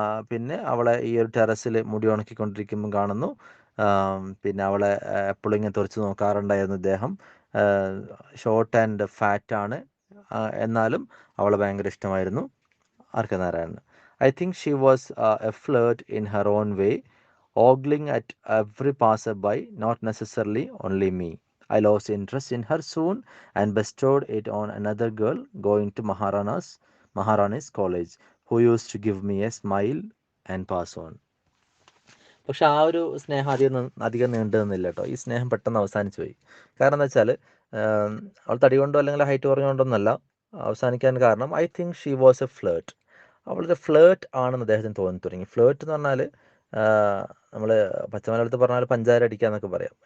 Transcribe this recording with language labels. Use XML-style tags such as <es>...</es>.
<ml>പിന്നെ അവളെ ഈ ഒരു ടെറസിൽ മുടി ഉണക്കിക്കൊണ്ടിരിക്കുമ്പം കാണുന്നു. പിന്നെ അവളെ എപ്പോഴും ഇങ്ങനെ തുറച്ച് നോക്കാറുണ്ടായിരുന്നു ഇദ്ദേഹം. ഷോർട്ട് ആൻഡ് ഫാറ്റാണ്, എന്നാലും അവളെ ഭയങ്കര ഇഷ്ടമായിരുന്നു RK. Narayanan.</ml> <en>I think she was a flirt in her own way, ogling at every passer-by, not necessarily only me. I lost interest in her soon and bestowed it on another girl going to Maharani's college, who used to give me a smile and pass on.</en> <ml>പക്ഷെ ആ ഒരു സ്നേഹം അധികം നീണ്ടു നിന്നില്ല കേട്ടോ. ഈ സ്നേഹം പെട്ടെന്ന് അവസാനിച്ചു പോയി. കാരണം എന്താ വെച്ചാൽ അവൾ തടി കൊണ്ടോ അല്ലെങ്കിൽ ഹൈറ്റ് കുറഞ്ഞുകൊണ്ടൊന്നല്ല അവസാനിക്കാൻ കാരണം,</ml> <en>I think she was a flirt.</en> <ml>അവളൊരു ഫ്ലേർട്ട് ആണെന്ന് അദ്ദേഹത്തിന് തോന്നി തുടങ്ങി. ഫ്ലേർട്ട് എന്ന് പറഞ്ഞാൽ നമ്മൾ പച്ചമലയാളത്തിൽ പറഞ്ഞാൽ പഞ്ചാര അടിക്കുക എന്നൊക്കെ പറയാം.</ml>